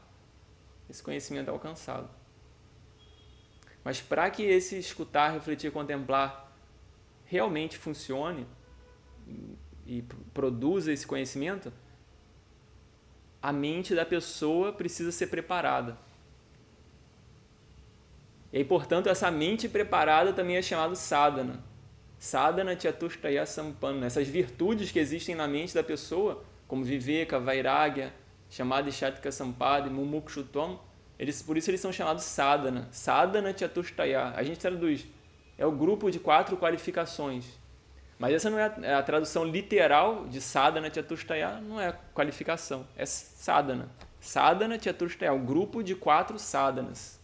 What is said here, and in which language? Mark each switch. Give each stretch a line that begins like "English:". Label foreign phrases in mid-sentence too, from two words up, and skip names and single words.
Portuguese: Esse conhecimento é alcançado. Mas para que esse escutar, refletir e contemplar realmente funcione e produza esse conhecimento, a mente da pessoa precisa ser preparada. E aí, portanto, essa mente preparada também é chamada sadhana.
Sanskrit: Sadhana chatushtaya sampanna.
Portuguese: Essas virtudes que existem na mente da pessoa, como viveka, vairagya, chamada
Sanskrit: shatika sampada,
Portuguese: mumukshutvam, por isso eles são chamados sadhana. Sadhana chatushtaya. A gente traduz. É o grupo de 4 qualificações. Mas essa não é a tradução literal de
Sanskrit: sadhana chatushtaya,
Portuguese: não é qualificação, é sadhana.
Sanskrit: Sadhana chatushtaya,
Portuguese: o grupo de 4 sadhanas.